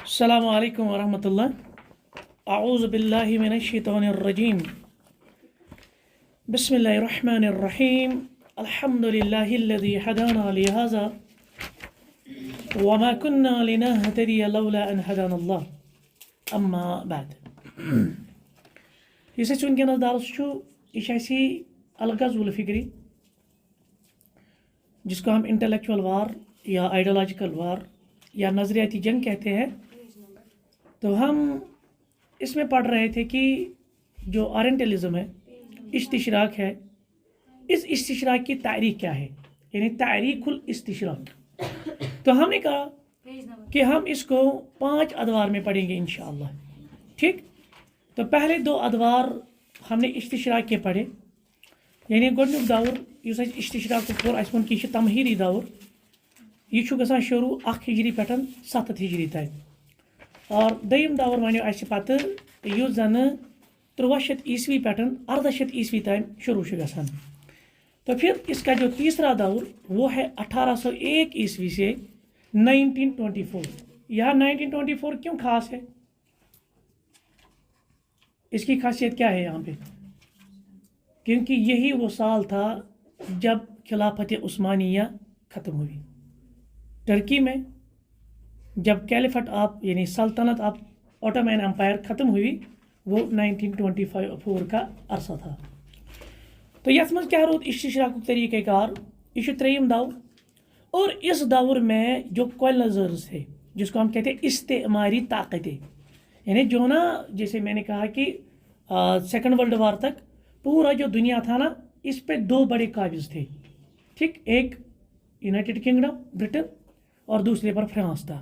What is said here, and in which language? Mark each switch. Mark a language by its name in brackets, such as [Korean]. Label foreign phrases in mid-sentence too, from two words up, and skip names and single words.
[Arabic] السلام علیکم ورحمۃ اللہ اعوذ باللہ من الشیطان الرجیم بسم اللہ الرحمن الرحیم الحمد للہ الذی ہدانا لہذا وما كنا لنهتدی لولا ان ہدانا اللہ اما بعد [Kashmiri] یس اَسہِ وٕنکٮ۪نَس درس چھُ یہِ چھُ اَسہِ [Arabic] الغزو الفکری [Urdu] جس کو ہم [English] intellectual war [Urdu] یا [English] ideological war [Urdu] یا نظریاتی جنگ کہتے ہیں. تو ہم اس میں پڑھ رہے تھے کہ جو اورینٹلزم ہے، استشراق ہے، اس استشراق کی تاریخ کیا ہے، یعنی [Arabic] تاریخ الاستشراق. [Urdu] تو ہم نے کہا کہ ہم اس کو 5 ادوار میں پڑھیں گے انشاءاللہ. ٹھیک، تو پہلے 2 ادوار ہم نے استشراق کے پڑھے، یعنی [Kashmiri] گۄڈنیُک دور یُس اَسہِ استشراق کوٚر اَسہِ ووٚن کہِ یہِ چھُ تمہیٖدی دور. یہ چھُ گژھان شروع 1 ہجری پٮ۪ٹھ 7 ہجری تام. اور دوٚیِم دور وَنیو اَسہِ پَتہٕ یُس زَنہٕ 1300 عیسوی پٮ۪ٹھ 1800 عیسوی تام شروع چھُ گژھان. [Urdu] تو پھر اس کا جو تیسرا دور وہ ہے 1801 عیسوی سے 1924. یہاں 1924 کیوں خاص ہے؟ اس کی خاصیت کیا ہے یہاں پہ؟ کیونکہ یہی وہ سال تھا جب خلافت عثمانیہ ختم ہوئی. ترکی میں جب [English] caliphate of [Urdu] یعنی سلطنت [English] of Ottoman Empire [Urdu] ختم ہوئی وہ 1924 کا عرصہ تھا. [Kashmiri] تو یتھ منٛز کیا روٗد استشراقُک طریقہ کار؟ یہ چھُ 3یم دور. [Urdu] اور اس دور میں جو کولنائزرز تھے جس کو ہم کہتے ہیں استعماری طاقتیں، یعنی جو نا جیسے میں نے کہا کہ [English] 2nd World War [Urdu] تک پورا جو دنیا تھا نا اس پہ 2 بڑے قابض تھے. ٹھیک، ایک یونائٹڈ کنگڈم برٹن اور دوسرے پر فرانس تھا.